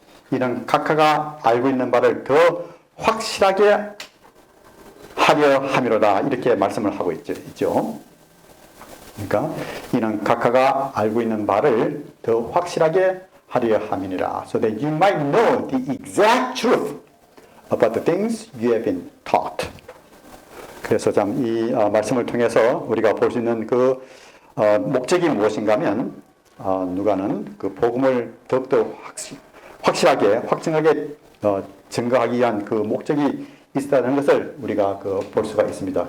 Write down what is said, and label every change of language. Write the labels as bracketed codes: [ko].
[ko] 이런 각하가 알고 있는 바를 더 확실하게 하려 함이로다 이렇게 말씀을 하고 있죠. 그러니까 이는 각하가 알고 있는 바를 더 확실하게 하려 함이니라. [en] So that you might know the exact truth about the things you have been taught. [ko] 그래서 참 이 말씀을 통해서 우리가 볼 수 있는 그 목적이 무엇인가 하면 누가는 그 복음을 더욱더 확실하게 확증하게 증거하기 위한 그 목적이 있다는 것을 우리가 볼 수가 있습니다.